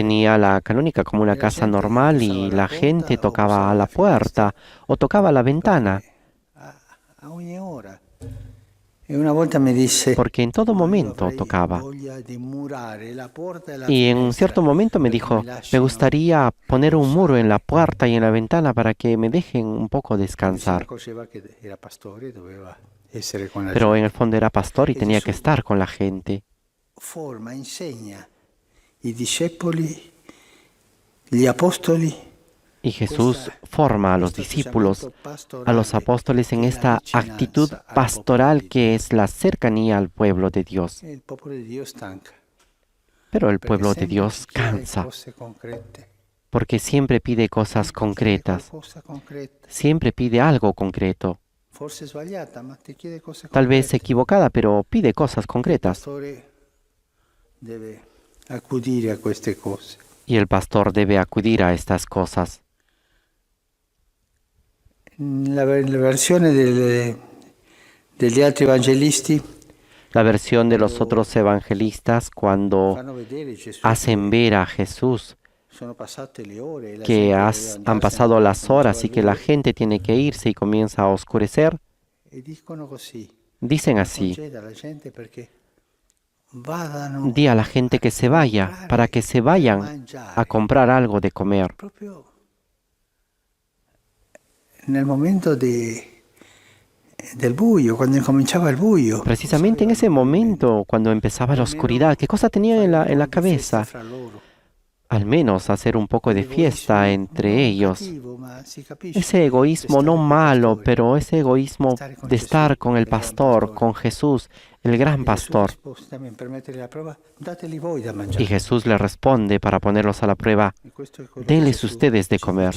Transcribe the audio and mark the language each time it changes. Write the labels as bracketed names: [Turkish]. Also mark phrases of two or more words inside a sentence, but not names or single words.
[Spanish] tenía la canónica como una casa normal y la gente tocaba a la puerta o tocaba a la ventana, [Italian] A ogni ora. E una volta mi disse, [Spanish] porque en todo momento [Italian] avrei [Spanish] tocaba. [Italian] voglia di murare la porta e la [Spanish] Y en un [Italian] finestra [Spanish] cierto momento me [Italian] perché [Spanish] dijo, [Italian] mi [Spanish] me [Italian] lasciano [Spanish] gustaría poner un muro en la puerta y en la ventana para que me dejen un poco [Italian] Si [Spanish] descansar. [Italian] accorgeva che era pastore, doveva essere con la [Spanish] Pero en [Italian] gente. [Spanish] el fondo era pastor y tenía que estar con la gente. [Italian] Forma, insegna i discepoli, gli apostoli, [Spanish] Y Jesús forma a los discípulos, a los apóstoles en esta actitud pastoral que es la cercanía al pueblo de Dios. [Italian] e il popolo di Dio stanca. [Spanish] Pero el [Italian] Perché [Spanish] pueblo de [Italian] sempre [Spanish] Dios [Italian] ci chiede [Spanish] cansa, [Italian] cose concrete. [Spanish] porque siempre pide cosas [Italian] Chiede [Spanish] concretas, [Italian] qualcosa concreta. [Spanish] siempre pide algo concreto. [Italian] Forse sbagliata, ma ti chiede cose [Spanish] Tal vez [Italian] concrete. [Spanish] equivocada, pero pide cosas [Italian] Il [Spanish] concretas. [Italian] pastore deve accudire a queste cose. [Spanish] Y el pastor debe acudir a estas cosas. [Italian] La versione degli altri evangelisti [Spanish] La versión de los otros evangelistas cuando [Italian] fanno vedere Gesù [Spanish] hacen ver a Jesús [Italian] sono passate le ore e la [Spanish] que [Italian] gente doveva [Spanish] han [Italian] andarsene, [Spanish] pasado las [Italian] cominciava [Spanish] horas y [Italian] a [Spanish] que la [Italian] vedere. [Spanish] gente tiene que irse y comienza a oscurecer, [Italian] E dicono così, [Spanish] dicen así, [Italian] conceda alla gente perché vadano [Spanish] di a la gente que se vaya, para que se vayan a comprar algo de comer. [Italian] proprio nel momento del buio, quando incominciava il buio. [Spanish] Precisamente en ese momento, cuando empezaba la oscuridad, ¿qué cosa tenían en la cabeza? [Italian] Fra loro. [Spanish] Al menos hacer un poco de fiesta entre ellos. Ese egoísmo no malo, pero ese egoísmo de estar con el pastor, con Jesús, el gran pastor. Y Jesús le responde para ponerlos a la prueba, denles ustedes de comer.